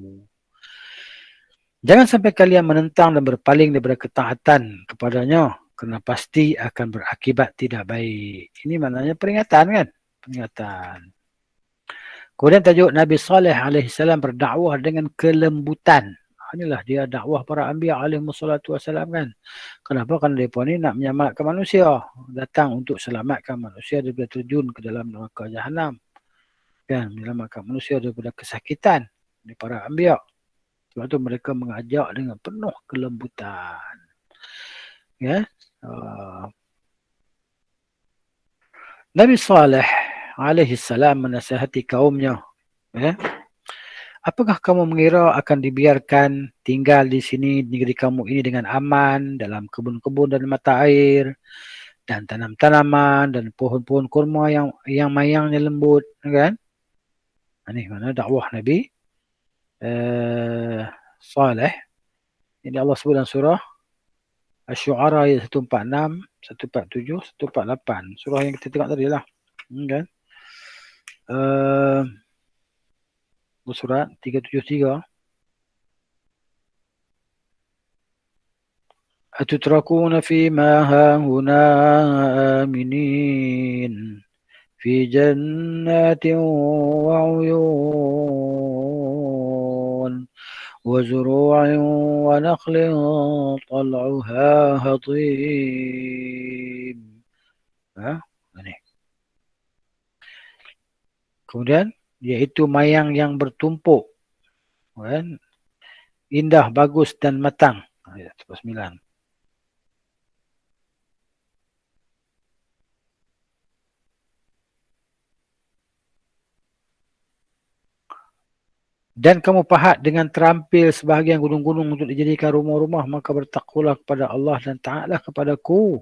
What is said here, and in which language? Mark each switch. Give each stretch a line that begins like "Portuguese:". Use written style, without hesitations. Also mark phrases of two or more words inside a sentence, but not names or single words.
Malay: Jangan sampai kalian menentang dan berpaling daripada ketaatan kepadanya, kerana pasti akan berakibat tidak baik. Ini maknanya peringatan kan? Peringatan. Kemudian tajuk Nabi Saleh alaihissalam berdakwah dengan kelembutan. Inilah dia dakwah para anbiya
Arabic: عليهم الصلاة والسلام
Malay: kan. Kenapa? Kerana mereka ni nak menyelamatkan manusia. Datang untuk selamatkan manusia daripada terjun ke dalam neraka Jahannam. Kan? Menyelamatkan manusia daripada kesakitan. Ini para anbiya. Sebab tu mereka mengajak dengan penuh kelembutan. Ya. Nabi Saleh alaihissalam menasihati kaumnya. Ya. Apakah kamu mengira akan dibiarkan tinggal di sini, di negeri kamu ini dengan aman, dalam kebun-kebun dan mata air, dan tanam-tanaman, dan pohon-pohon kurma yang mayangnya lembut, kan? Ini mana dakwah Nabi Saleh. Ini Allah sebut dalam surah Asy-Syu'ara ayat 146, 147, 148. Surah yang kita tengok tadi lah. Kan? Surat 373.
Arabic: أتتركون فيما هاهنا آمنين في جنات وعيون وزروع ونخل طلعها هضيم.
Malay: Kemudian iaitu mayang yang bertumpuk, kan? Indah, bagus dan matang. Ayat 9. Dan kamu pahat dengan terampil sebahagian gunung-gunung untuk dijadikan rumah-rumah, maka bertakwalah kepada Allah dan taatlah kepadaku.